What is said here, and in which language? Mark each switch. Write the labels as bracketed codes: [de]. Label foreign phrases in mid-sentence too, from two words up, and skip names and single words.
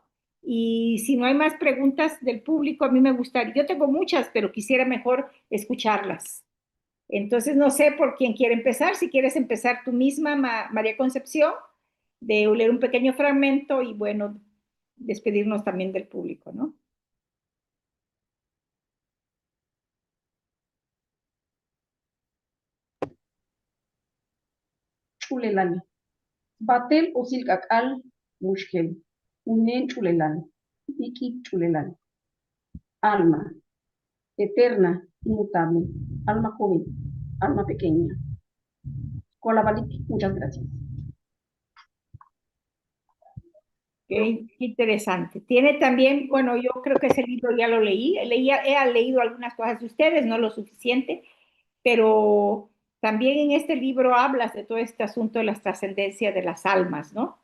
[es] Y si no hay más preguntas del público, a mí me gustaría, yo tengo muchas, pero quisiera mejor escucharlas. Entonces, no sé por quién quiere empezar, si quieres empezar tú misma, María Concepción, de leer un pequeño fragmento y bueno, despedirnos también del público, ¿no? [tzo] Chulelani. Batel usilkakal mushkel. Unen chulelani. Iki chulelani. [es] Alma, eterna, inmutable. Alma joven, alma pequeña. Colabalik, muchas gracias. Qué interesante. Tiene también, bueno, yo creo que ese libro ya lo leí, he leído algunas cosas de ustedes, no lo suficiente, pero también en este libro hablas de todo este asunto de la trascendencia de las almas, ¿no?